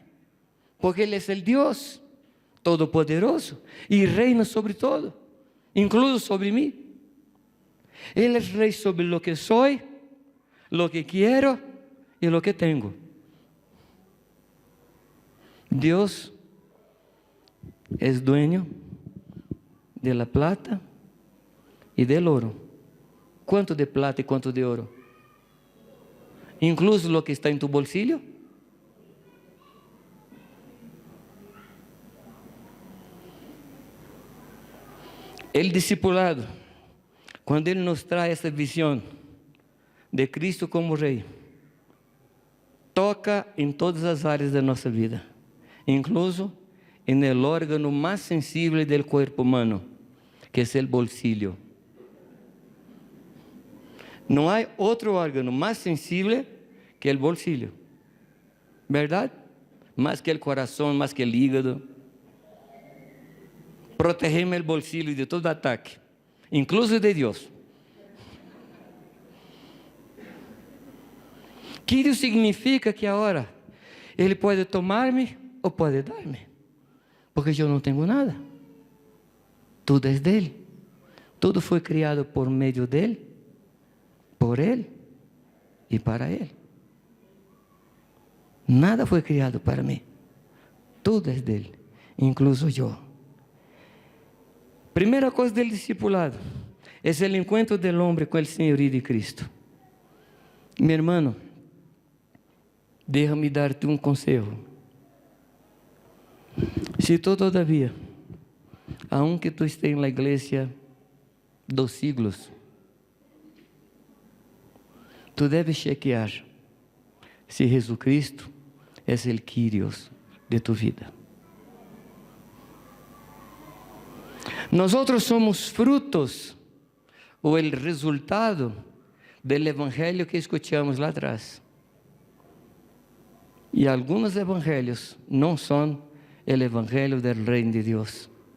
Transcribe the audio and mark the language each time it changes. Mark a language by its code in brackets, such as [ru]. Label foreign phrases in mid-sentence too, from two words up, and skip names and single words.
[pt] Porque Ele é o Deus Todo-Poderoso e reina sobre todo, incluso sobre mim. Ele é rei sobre [es] lo que [pt] sou, [es] lo que [pt] quero e lo que tenho. [es] Deus é dueño de la plata y del oro. ¿Cuánto de plata y cuánto de oro? Incluso lo que está en tu bolsillo. El discipulado, cuando Él nos trae esa visión de Cristo como Rey, [pt] toca em todas as áreas da nossa vida, [es] incluso en el órgano más sensible del cuerpo humano, que es el bolsillo. No hay otro órgano más sensible que el bolsillo, ¿verdad? Más que el corazón, más que el hígado. Protegemos el bolsillo de todo ataque, incluso de Dios. [pt] Que significa que agora Ele pode tomar-me ou pode dar-me, porque eu não tenho nada. Tudo é dele. Tudo foi criado por meio dele, por Ele e para Ele. Nada foi criado para mim. Tudo é dele, incluso eu. Primeira coisa do discipulado é o encontro do homem com o Senhorio de Cristo. Meu irmão, déjame dar-te um conselho. Se tu todavia, aunque tu estés na igreja dos siglos, tu deves chequear se Jesucristo é o Kyrios de tu vida. Nós somos frutos ou o resultado do evangelho que escutamos lá atrás. E alguns evangelhos não são o evangelho do reino de Deus.